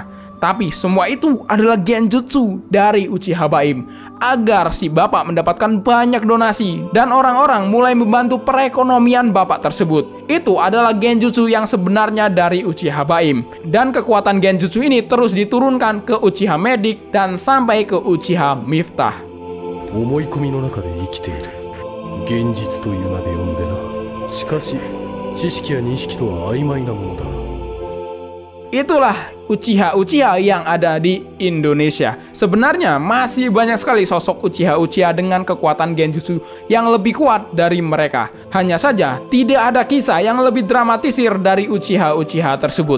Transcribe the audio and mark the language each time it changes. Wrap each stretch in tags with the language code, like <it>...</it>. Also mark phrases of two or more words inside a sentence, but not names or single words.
<id>Tapi semua itu adalah genjutsu dari Uchiha Baim agar si bapak mendapatkan banyak donasi dan orang-orang mulai membantu perekonomian bapak tersebut. Itu adalah genjutsu yang sebenarnya dari Uchiha Baim. Dan kekuatan genjutsu ini terus diturunkan ke Uchiha Medic dan sampai ke Uchiha Miftah.</id> <ja>思い込みの中で生きている。現実という名で呼んでな。しかし、知識や認識とは曖昧なものだ。</ja> <id>Itulah Uchiha-Uchiha yang ada di Indonesia. Sebenarnya masih banyak sekali sosok Uchiha-Uchiha dengan kekuatan genjutsu yang lebih kuat dari mereka. Hanya saja tidak ada kisah yang lebih dramatisir dari Uchiha-Uchiha tersebut.</id>